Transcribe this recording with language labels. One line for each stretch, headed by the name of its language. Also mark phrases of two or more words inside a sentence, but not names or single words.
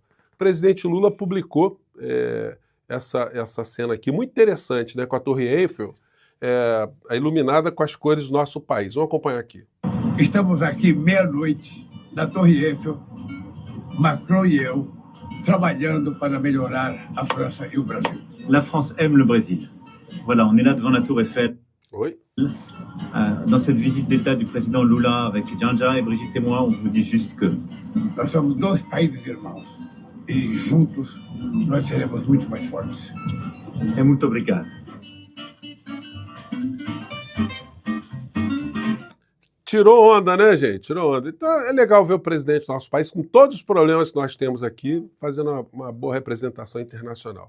Portuguese: O presidente Lula publicou essa cena aqui, muito interessante, né, com a Torre Eiffel iluminada com as cores do nosso país. Vamos acompanhar aqui. Estamos aqui meia-noite na Torre Eiffel, Macron e eu, trabalhando para melhorar a França e o Brasil.
French: La France aime le Brésil. Voilà, on est là devant la Tour Eiffel. Oui. Dans cette visite d'État du président Lula avec Janja et Brigitte et moi, on vous dit juste que...
Portuguese: Nós somos dois países irmãos e juntos nós seremos muito mais fortes. Muito obrigado. Tirou onda, né, gente? Tirou onda. Então é legal ver o presidente do nosso país, com todos os problemas que nós temos aqui, fazendo uma boa representação internacional.